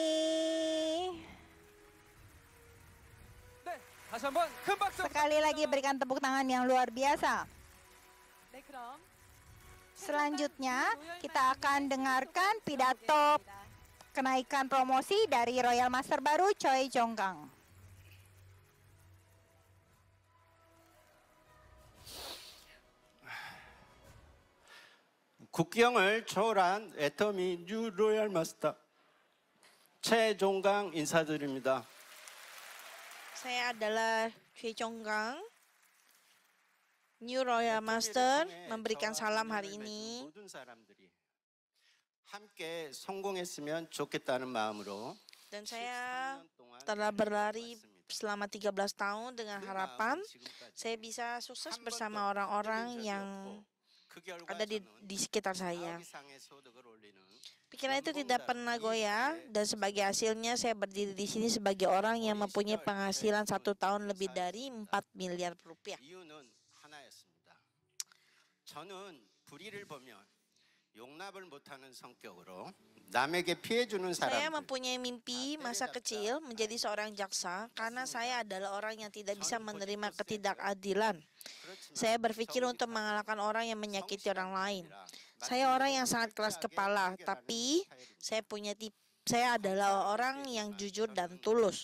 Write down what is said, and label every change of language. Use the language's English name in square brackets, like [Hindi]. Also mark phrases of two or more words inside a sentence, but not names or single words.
[Indonesian] Sekali lagi berikan tepuk tangan yang luar biasa. Selanjutnya kita akan dengarkan pidato kenaikan promosi dari Royal Master baru Choi Jong-kang. [Korean] 국경을 초월한 애터미 뉴 로얄 마스터 최종강 인사드립니다. [Indonesian] Saya adalah Choi Jong-kang, New Royal Master, memberikan salam hari ini. [Korean] 모든 사람들이 함께 성공했으면 좋겠다는 마음으로 [Indonesian] Dan saya telah berlari selama 13 tahun dengan harapan saya bisa sukses bersama orang-orang yang ada di sekitar saya. Pikiran itu tidak pernah goyah, dan sebagai hasilnya saya berdiri di sini sebagai orang yang mempunyai penghasilan 1 tahun lebih dari 4 miliar rupiah. [Korean] 이유는 하나였습니다. 저는 불의를 보면 용납을 못하는 성격으로 남에게 피해주는 [Indonesian] Saya [Korean] 사람. [Indonesian] mempunyai mimpi masa kecil menjadi seorang jaksa karena saya adalah orang yang tidak bisa menerima ketidakadilan. Saya berpikir untuk mengalahkan orang yang menyakiti orang lain. Saya orang yang sangat keras kepala, tapi saya adalah orang yang jujur dan tulus.